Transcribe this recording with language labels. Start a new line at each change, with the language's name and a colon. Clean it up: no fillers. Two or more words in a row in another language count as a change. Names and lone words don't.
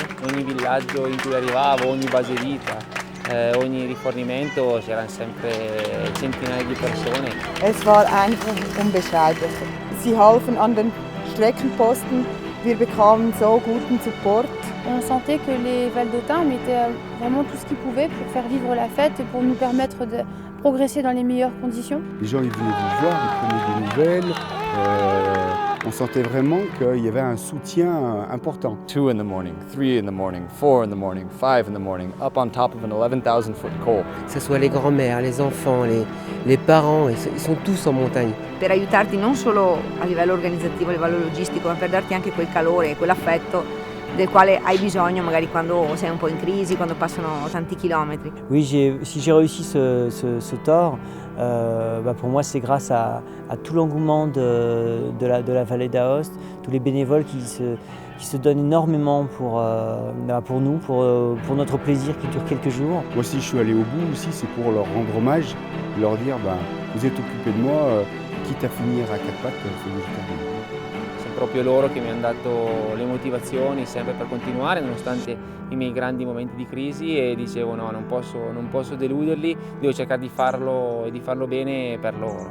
Italian: Ogni villaggio in cui arrivavo, ogni base vita, ogni rifornimento c'erano sempre centinaia di persone.
German: Es war einfach unbeschreiblich. Sie halfen an den Streckenposten, wir bekamen so guten Support.
French: On sentait que les Valdôtains mettaient vraiment tout ce qu'ils pouvaient pour faire vivre la fête, pour nous permettre de progresser dans les meilleures conditions. Les gens ils venaient nous voir, ils prenaient des nouvelles. On sentait vraiment qu'il y avait un soutien important.
English: 2 in the morning, 3 in the morning, 4 in the morning, 5 in the morning, up on top of an 11,000-foot col.
French: Que ce soit les grands-mères, les enfants, les parents, ils sont tous en montagne.
Italian: Per aiutarti non solo a livello organizzativo, a livello logistico, ma per darti anche quel calore e quell'affetto del quale hai bisogno magari quando sei un po' in crisi, quando passano tanti chilometri.
French: Oui, si j'ai réussi ce tour, pour moi c'est grâce à tout l'engouement de la vallée d'Aoste, tous les bénévoles qui se donnent énormément pour nous, pour notre plaisir qui dure quelques jours. Moi si je suis allé au bout aussi, c'est pour leur rendre hommage, leur dire vous êtes occupés de moi, quitte à finir à quatre pattes, il faut que je termine.
Italian: Sono proprio loro che mi hanno dato le motivazioni sempre per continuare nonostante i miei grandi momenti di crisi e dicevo no, non posso deluderli, devo cercare di farlo e di farlo bene per loro.